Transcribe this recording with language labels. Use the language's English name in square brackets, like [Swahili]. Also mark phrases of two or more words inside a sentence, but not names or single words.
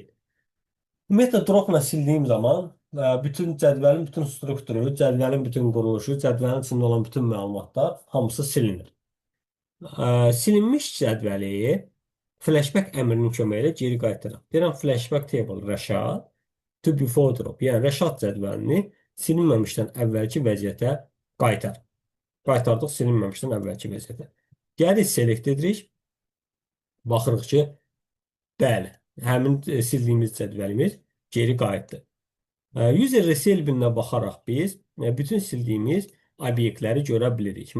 [Azerbaijani] Ümumiyyətlə, drop-la sildiyim zaman bütün cədvəlin bütün strukturu, cədvəlin bütün quruluşu, cədvəlin içində olan bütün məlumatlar hamısı silinir. Silinmiş cədvəli flashback əmrinin köməyi ilə geri qaytaraq. Deyirəm [English] flashback table Rəşad to before drop. [Azerbaijani] Yəni Rəşad cədvəlini silinməmişdən əvvəlki vəziyyətə qaytar. Qaytardıq silinməmişdən əvvəlki vəziyyətə. Gəlirik select edirik. Baxırıq ki, bəli, həmin sildiyimiz cədvəlimiz geri qayıtdı. User reselvinə baxaraq biz bütün sildiyimiz obyektləri görə bilirik.